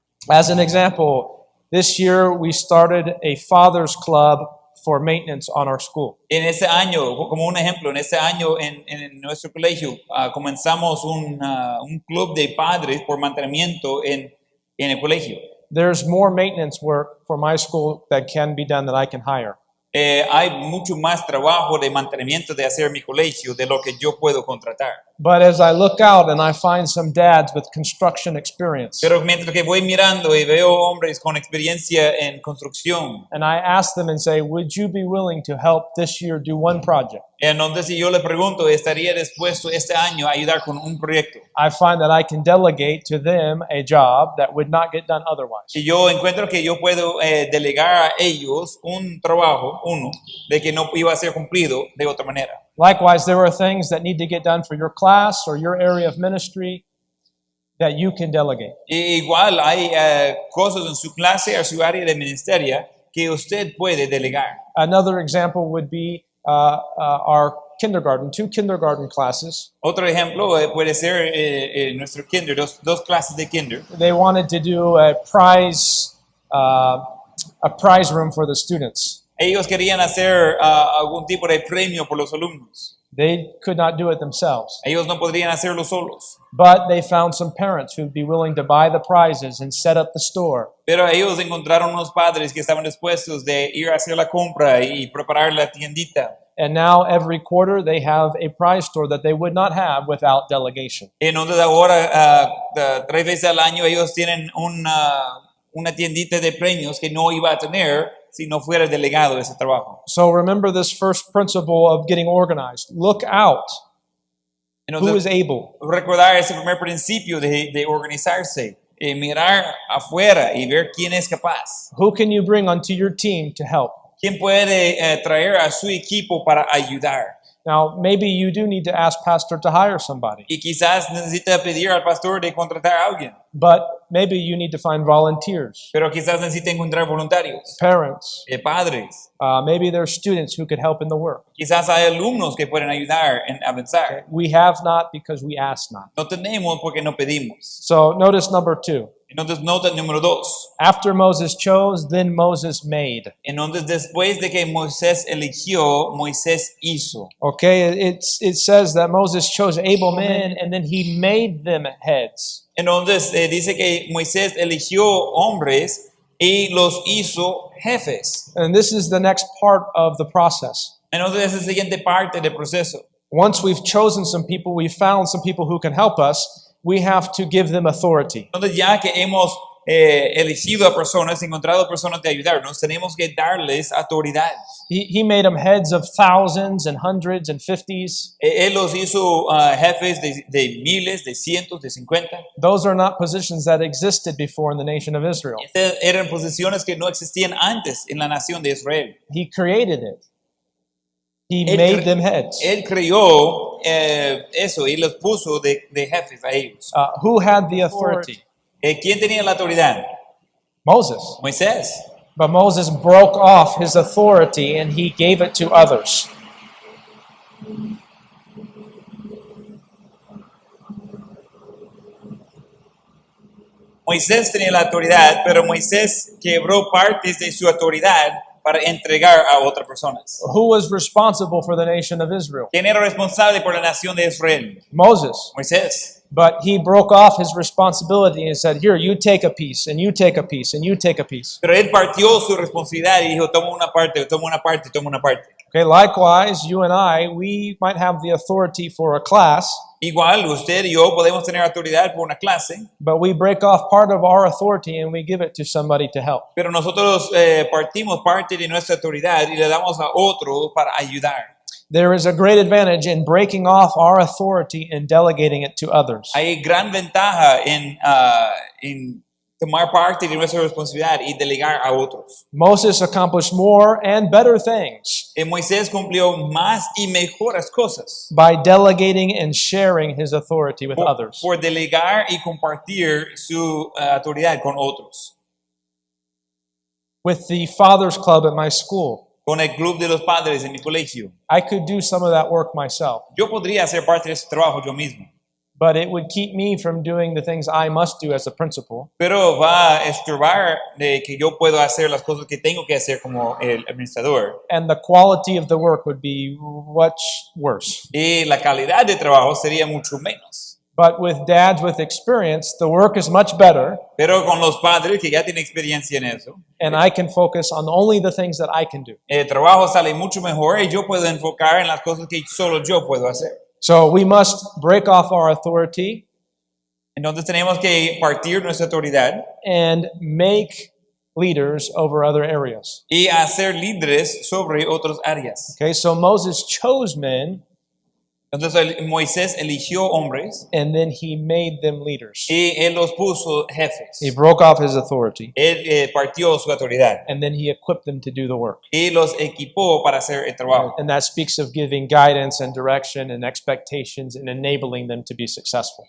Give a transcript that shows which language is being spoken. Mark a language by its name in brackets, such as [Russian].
[English] As an example, this year we started a father's club for maintenance on our school. [Spanish] En ese año, como un ejemplo, en ese año en nuestro colegio comenzamos un club de padres por mantenimiento en el colegio. [English] There's more maintenance work for my school that can be done that I can hire. [Spanish] Hay mucho más trabajo de mantenimiento de hacer mi colegio de lo que yo puedo contratar. [English] But as I look out and I find some dads with construction experience, [Spanish] Pero mientras que voy mirando y veo hombres con experiencia en construcción, [English] and I ask them and say, would you be willing to help this year do one project? [Spanish] entonces si yo le pregunto, ¿estaría dispuesto este año a ayudar con un proyecto? [English] I find that I can delegate to them a job that would not get done otherwise. [Spanish] Y yo encuentro que yo puedo delegar a ellos un trabajo, de que no iba a ser cumplido de otra manera. [English] Likewise, there are things that need to get done for your class or your area of ministry that you can delegate. [Spanish] Y igual hay cosas en su clase o su área de ministerio que usted puede delegar. [English] Another example would be our kindergarten, 2 kindergarten classes. [Spanish] Otro ejemplo puede ser nuestro kinder, dos clases de kinder. [English] They wanted to do a prize room for the students. [Spanish] Ellos querían hacer algún tipo de premio por los alumnos. [English] They could not do it themselves, [Spanish] Ellos no podrían hacerlo solos. [English] but they found some parents who'd be willing to buy the prizes and set up the store. [Spanish] Pero ellos encontraron unos padres que estaban dispuestos de ir a hacer la compra y preparar la tiendita. [English] And now every quarter they have a prize store that they would not have without delegation. [Spanish] Entonces ahora, 3 veces al año, ellos tienen una tiendita de premios que no iba a tener si no fuera delegado ese trabajo. [English] So remember this first principle of getting organized. Look out. Who is [Spanish] Entonces, [English] able? [Spanish] recordar ese primer principio de organizarse, mirar afuera y ver quién es capaz. [English] Who can you bring onto your team to help? [Spanish] ¿Quién puede traer a su equipo para ayudar? [English] Now, maybe you do need to ask pastor to hire somebody, [Spanish] Y quizás necesita pedir al pastor de contratar a alguien, [English] but maybe you need to find volunteers, [Spanish] pero quizás necesita encontrar voluntarios, [English] parents. [Spanish] padres. [English] Maybe there are students who could help in the work. [Spanish] Quizás hay alumnos que pueden ayudar en avanzar. [English] We have not because we ask not. [Spanish] No tenemos porque no pedimos. [English] So notice number 2. [Spanish] Entonces, nota número 2. [English] After Moses chose, then Moses made. [Spanish] Entonces, después de que Moisés eligió, Moisés hizo. [English] Okay, it says that Moses chose able men and then he made them heads. [Spanish] Entonces, dice que Moisés eligió hombres y los hizo jefes. [English] And this is the next part of the process. [Spanish] Entonces, esa es la siguiente parte del proceso. [English] Once we've chosen some people, we've found some people who can help us, we have to give them authority. [Spanish] Entonces, ya que hemos elegido a personas, encontrado personas de ayudarnos, tenemos que darles autoridad. [English] He made them heads of thousands and hundreds and 50s. [Spanish] Él los hizo jefes de miles, de cientos, de 50. [English] Those are not positions that existed before in the nation of Israel. [Spanish] Estas eran posiciones que no existían antes en la nación de Israel. [English] He created it. He [Spanish] Él [English] made [Spanish] cre- [English] them heads. [Spanish] Él creó eso y los puso de jefes a ellos. [English] Who had the authority? [Spanish] ¿Quién tenía la autoridad? [English] Moses. [Spanish] Moisés. [English] But Moses broke off his authority and he gave it to others. [Spanish] Moisés tenía la autoridad, pero Moisés quebró partes de su autoridad para entregar a otras personas. [English] Who was responsible for the nation of Israel? [Spanish] ¿Quién era responsable por la nación de Israel? [English] Moses. [Spanish] Moisés. [English] But he broke off his responsibility and said, here, you take a piece, and you take a piece, and you take a piece. [Spanish] Pero él partió su responsabilidad y dijo, toma una parte, toma una parte, toma una parte. [English] Okay, likewise, you and I, we might have the authority for a class, [Spanish] Igual, usted y yo podemos tener autoridad por una clase, [English] but we break off part of our authority and we give it to somebody to help. [Spanish] pero nosotros partimos parte de nuestra autoridad y le damos a otro para ayudar. [English] There is a great advantage in breaking off our authority and delegating it to others. [Spanish] Hay gran ventaja en tomar parte de nuestra responsabilidad y delegar a otros. [English] Moses accomplished more and better things [Spanish] Moisés cumplió más y mejores cosas [English] by delegating and sharing his authority with others. [Spanish] por delegar y compartir su autoridad con otros. [English] With the Fathers Club at my school, [Spanish] Con el club de los padres en mi colegio, [English] I could do some of that work myself, [Spanish] yo podría hacer parte de ese trabajo yo mismo, [English] but it would keep me from doing the things I must do as a principal. [Spanish] pero va a estorbar de que yo puedo hacer las cosas que tengo que hacer como el administrador. [English] And the quality of the work would be much worse. [Spanish] Y la calidad de trabajo sería mucho menos. [English] But with dads with experience, the work is much better, [Spanish] Pero con los padres que ya tienen experiencia en eso, [English] and I can focus on only the things that I can do. [Spanish] el trabajo sale mucho mejor y yo puedo enfocar en las cosas que solo yo puedo hacer. [English] So we must break off our authority [Spanish] Entonces tenemos que partir nuestra autoridad [English] and make leaders over other areas. [Spanish] y hacer líderes sobre otras áreas. [English] Okay, so Moses chose men [Spanish] Entonces Moisés eligió hombres [English] and then he made them leaders. [Spanish] y él los puso jefes. [English] He broke off his authority [Spanish] Él partió su autoridad [English] and then he equipped them to do the work. [Spanish] y los equipó para hacer el trabajo. [English] And that speaks of giving guidance and direction and expectations and enabling them to be successful.